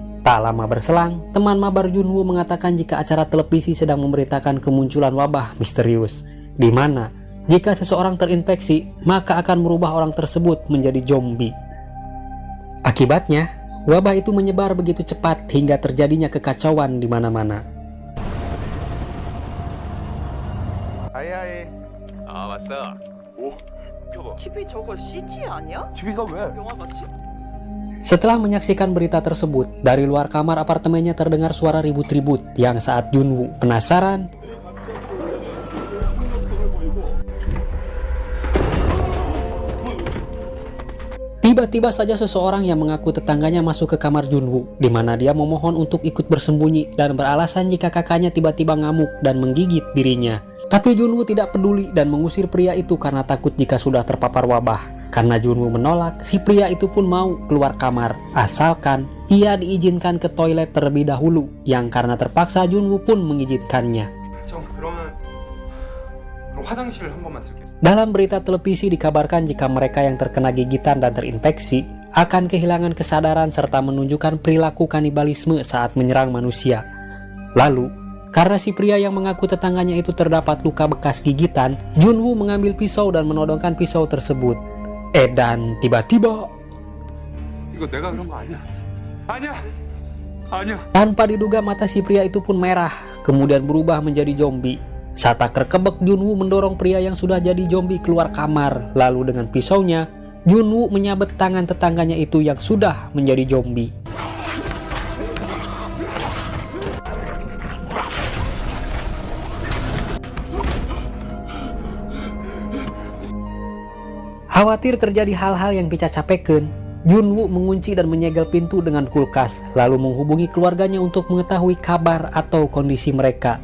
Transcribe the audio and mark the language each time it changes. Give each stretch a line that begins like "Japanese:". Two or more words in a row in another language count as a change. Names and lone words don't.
Indonesian: Tak lama berselang, teman mabar Junwoo mengatakan jika acara televisi sedang memberitakan kemunculan wabah misterius, di mana jika seseorang terinfeksi, maka akan merubah orang tersebut menjadi zombie. Akibatnya, wabah itu menyebar begitu cepat hingga terjadinya kekacauan di mana-mana.
Korean: 아이 왔어. 오, 켜봐. TV 저거 CG 아니야? TV가 왜? 영화 같이?
Indonesian: Setelah menyaksikan berita tersebut, dari luar kamar apartemennya terdengar suara ribut-ribut yang saat Junwoo penasaran, tiba-tiba saja seseorang yang mengaku tetangganya masuk ke kamar Junwoo, di mana dia memohon untuk ikut bersembunyi dan beralasan jika kakaknya tiba-tiba ngamuk dan menggigit dirinya. Tapi Junwoo tidak peduli dan mengusir pria itu karena takut jika sudah terpapar wabah. Karena Junwoo menolak, si pria itu pun mau keluar kamar, asalkan ia diizinkan ke toilet terlebih dahulu, yang karena terpaksa Junwoo pun mengizinkannya.
Korean: 그럼 화장실 한 번만 쓸게.
Indonesian: Dalam berita televisi dikabarkan jika mereka yang terkena gigitan dan terinfeksi akan kehilangan kesadaran serta menunjukkan perilaku kanibalisme saat menyerang manusia. Lalu, karena si pria yang mengaku tetangganya itu terdapat luka bekas gigitan, Junwoo mengambil pisau dan menodongkan pisau tersebut. Dan tiba-tiba,
Korean: 이거 내가 그런 거 아니야? 아니야. 아니야.
Indonesian: tanpa diduga mata si pria itu pun merah, kemudian berubah menjadi zombie. Saat tak terkebek, Junwoo mendorong pria yang sudah jadi zombie keluar kamar. Lalu dengan pisaunya, Junwoo menyabet tangan tetangganya itu yang sudah menjadi zombie. Khawatir terjadi hal-hal yang picacapekeun, Junwoo mengunci dan menyegel pintu dengan kulkas, lalu menghubungi keluarganya untuk mengetahui kabar atau kondisi mereka.